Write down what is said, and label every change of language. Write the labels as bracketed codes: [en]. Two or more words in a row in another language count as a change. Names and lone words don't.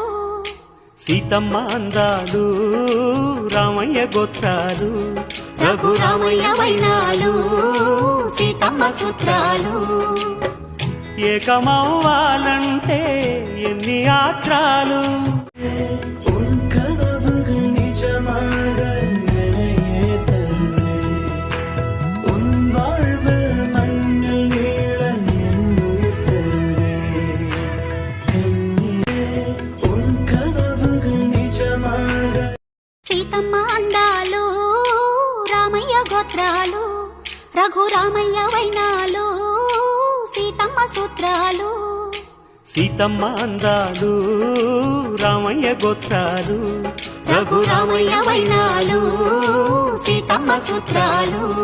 [te] సీతమ్మ అందాలు రామయ్య గోత్రాలు రఘురామయ్య వైనాలు సీతమ్మ సూత్రాలు ఏకమవ్వాలంటే ఎన్ని ఆత్రాలు [ta] உன் கனவுகள் நிஜமாக என்னையே தருவே உன் வாழ்வு மண்ணில் நீள என் உயிர் தருவே உன் கனவுகள் நிஜமாக [te] సీతమ్మ అందాలు రామయ్య గోత్రాలు రఘురామయ్య వైనాలు సీతమ్మ సూత్రాలు సీతమ్మ అందాలు రామయ్య గోత్రాలు రఘురామయ్య వైనాలు సీతమ్మ సూత్రాలు